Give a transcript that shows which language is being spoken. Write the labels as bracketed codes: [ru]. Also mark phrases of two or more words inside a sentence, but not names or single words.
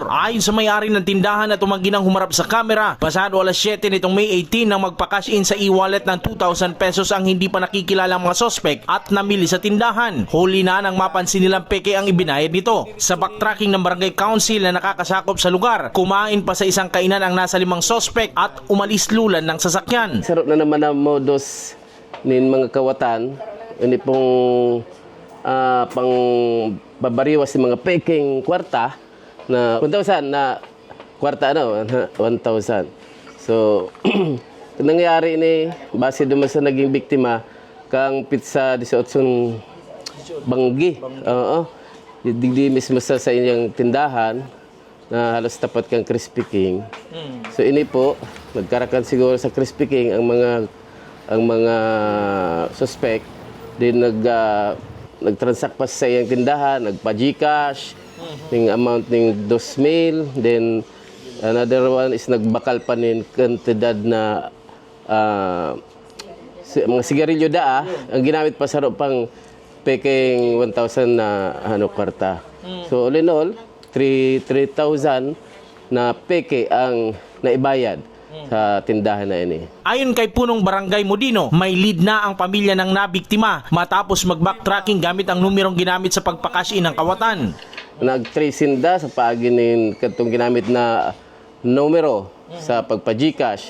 [tl] Ayon sa may-ari ng tindahan na tumanggi ng humarap sa kamera, pasado alas 7 nitong May 18 nang magpa-cash in sa e-wallet ng 2,000 pesos ang hindi pa nakikilalang mga sospek at namili sa tindahan. Huli na nang mapansin nilang peke ang ibinayad nito. Sa backtracking ng barangay council na nakakasakop sa lugar, kumain pa sa isang kainan ang nasa 5 sospek at umalis lulan ng sasakyan. [bik] Sarap na naman ang modus nin mga kawatan, ini pong pang babariwas si mga peking kwarta na 1,000 na kwarta 1,000. So nangyari ini base duman sa naging biktima kang pizza 18 banggi. Digdi mismo sa inyong tindahan na halos tapat kang Crispy King. So ini po nagkarakan siguro sa Crispy King ang mga suspect din nagtransact pa sa iyang tindahan, nagpa-GCash, ng amount ng 2,000, [en] then another one is [bik] nagbakal pa nin kantidad na mga sigarilyo ang ginamit pa sa pang peking 1,000 na kwarta. [en] So all in all, [bik] 3,000 na peke ang naibayad sa tindahan na ini. [tl] Ayon kay Punong Barangay Modino, may lead na ang pamilya ng nabiktima matapos mag-backtracking gamit ang numerong ginamit sa pagpakash in ng kawatan. [bik] Nag-tracing da sa paaginin katong ginamit na numero sa pagpa-GCash.